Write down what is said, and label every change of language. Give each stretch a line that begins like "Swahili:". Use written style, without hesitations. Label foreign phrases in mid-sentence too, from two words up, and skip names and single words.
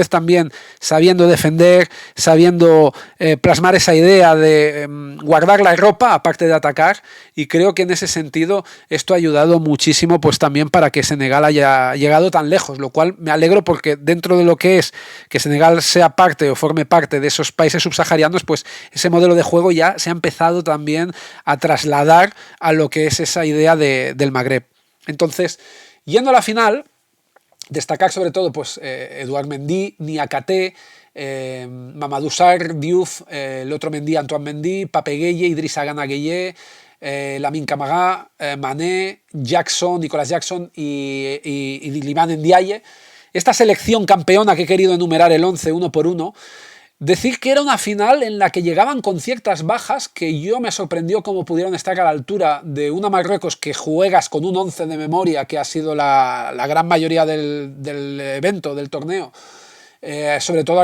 Spanish: vez también sabiendo defender, sabiendo plasmar esa idea de guardar la ropa aparte de atacar, y creo que en ese sentido esto ha ayudado muchísimo pues también para que Senegal haya llegado tan lejos, lo cual me alegro porque dentro de lo que es que Senegal sea parte o forme parte de esos países subsaharianos, pues ese modelo de juego ya se ha empezado también a trasladar a lo que es esa idea del Magreb. Entonces, yendo a la final, destacar sobre todo pues Edouard Mendy, Niakhaté, Mamadou Sarr, Diouf, el otro Mendy, Antoine Mendy, Pape Gueye, Idrissa Gana Gueye, Lamine Camara, Mané, Jackson, Nicolas Jackson y Iliman Ndiaye. Esta selección campeona que he querido enumerar el 11 uno por uno, decir que era una final en la que llegaban con ciertas bajas que yo me sorprendió cómo pudieron estar a la altura de una Marruecos que juegas con un 11 de memoria, que ha sido la gran mayoría del evento, del torneo, sobre todo